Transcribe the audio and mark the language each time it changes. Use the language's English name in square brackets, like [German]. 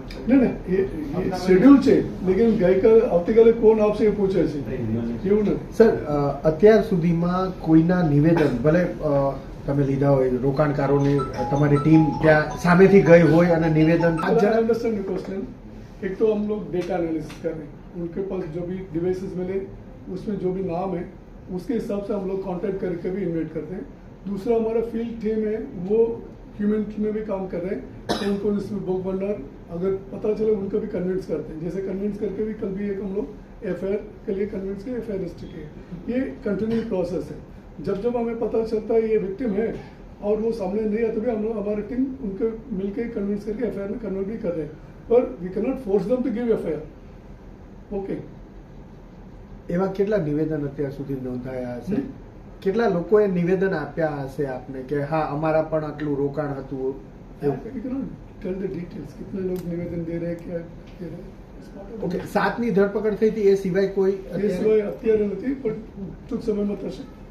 [Gujarati] ના એ શેડ્યુલ છે, લેકિન ગઈકાલે આવતીકાલે કોણ આવશે એ પૂછે છે, એવું નથી. સર અત્યાર સુધીમાં કોઈના નિવેદન ભલે તમે લીધા હોય રોકાણકારોની તમારી ટીમ ત્યાં સામેથી ગઈ હોય અને નિવેદન [English] Understand question. [Hindi] एक तो हम लोग डेटा एनालिसिस कर रहे हैं, उनके पास जो भी डिवाइसेस मिले उसमें जो भी नाम है उसके हिसाब से हम लोग कांटेक्ट करके भी इन्वाइट करते हैं. दूसरा हमारा फील्ड टीम है वो ह्यूमन में भी काम कर रहे हैं, कौन कौन इसमें भोग बनना अगर पता चले उनको भी कन्विंस करते हैं. जैसे कन्विंस करके भी कल भी एक हम लोग एफआईआर के लिए कन्विंस किए, एफआईआर रजिस्टर किए. ये कंटिन्यू प्रोसेस है. जब हमें पता चलता है ये विक्टिम है और वो सामने नहीं आता भी हम लोग हमारी टीम उनको मिलकर कन्विंस करके एफआईआर में कन्वर्ट भी कर रहे हैं. [English] पर we can not force them to give FIR. Okay. [Gujarati] એવા કેટલા નિવેદન અત્યાર સુધી નોંધાયા હશે? કેટલા લોકોએ નિવેદન આપ્યા હશે આપને કે હા અમારા પણ આટલું રોકાણ હતું? [English] tell the details [Hindi] कितने लोग निवेदन दे रहे हैं, क्या दे रहे हैं. [Gujarati] ઓકે, 7ની ધરપકડ થઈ હતી એ સિવાય કોઈ [Hindi] ये सिवाय [Gujarati] અત્યારે નથી પણ ટૂંક સમયમાં થશે.